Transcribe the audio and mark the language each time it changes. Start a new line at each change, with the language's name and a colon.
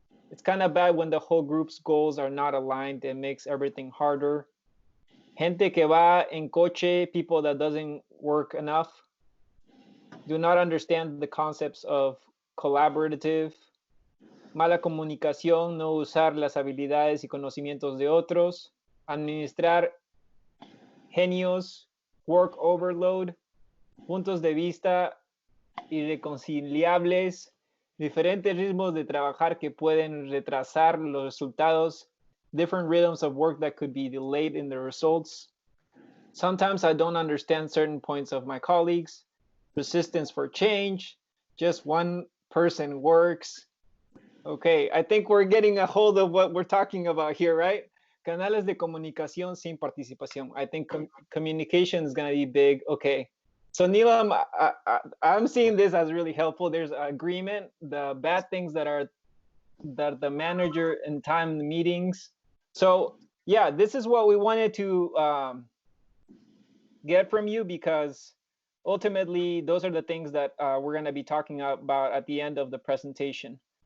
English: It's kind of bad when the whole group's goals are not aligned. It makes everything harder.
Spanish: Gente que va en coche,
English: people that doesn't work enough. Do not understand the concepts of collaborative.
Spanish: Mala comunicación, no usar las habilidades y conocimientos de otros. Administrar genios,
English: work overload.
Spanish: Puntos de vista irreconciliables. Diferentes ritmos de trabajar que pueden retrasar los resultados.
English: Different rhythms of work that could be delayed in the results. Sometimes I don't understand certain points of my colleagues. Resistance for change. Just one person works. Okay, I think we're getting a hold of what we're talking about here, right?
Spanish: Canales de comunicación sin participación.
English: I think communication is going to be big. Okay. So Neelam, I'm seeing this as really helpful. There's agreement, the bad things that the manager and time the meetings. So yeah, this is what we wanted to get from you, because ultimately those are the things that we're going to be talking about at the end of the presentation.